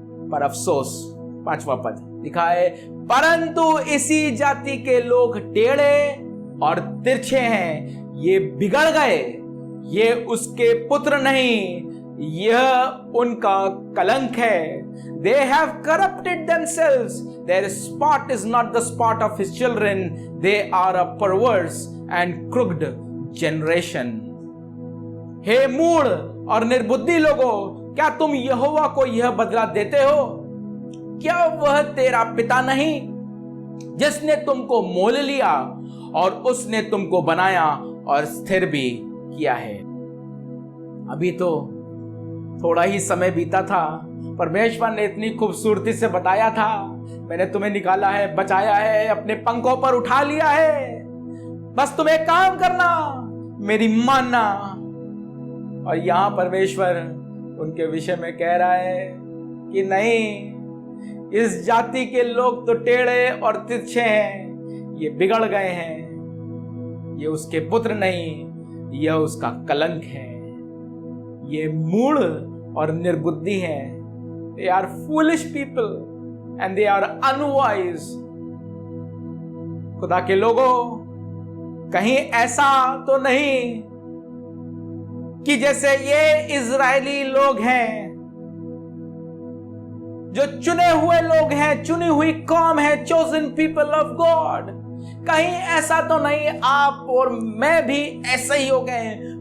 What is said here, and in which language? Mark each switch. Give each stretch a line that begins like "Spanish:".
Hindi: पर अफसोस, 5वां पद लिखा है, परंतु इसी जाति के लोग टेढ़े और तिरछे हैं, ये बिगड़ गए, ये उसके पुत्र नहीं, यह उनका कलंक है।
English: They have corrupted themselves. Their spot is not the spot of his children. They are a perverse and crooked generation.
Hindi: हे मूढ़ और निर्बुद्धि लोगों, क्या तुम यहोवा को यह बदला देते हो? क्या वह तेरा पिता नहीं जिसने तुमको मोल लिया और उसने तुमको बनाया और स्थिर भी किया है? अभी तो थोड़ा ही समय बीता था, परमेश्वर ने इतनी खूबसूरती से बताया था, मैंने तुम्हें निकाला है, बचाया है, अपने पंखों पर उठा लिया है, बस तुम्हें काम करना, मेरी मानना। और यहां परमेश्वर उनके विषय में कह रहा है कि नहीं, इस जाति के लोग तो टेढ़े और तिरछे हैं, ये बिगड़ गए हैं, ये उसके पुत्र नहीं, यह उसका कलंक है, ये मूढ़ और निर्बुद्धि हैं।
English: They are foolish people and they are unwise.
Hindi: खुदा के लोगों, कहीं ऐसा तो नहीं कि जैसे ये इजरायली लोग हैं, जो चुने हुए लोग हैं, चुनी हुई कौम है,
English: chosen people of God,
Hindi: कहीं ऐसा तो नहीं आप और मैं भी ऐसे ही हो गए हैं?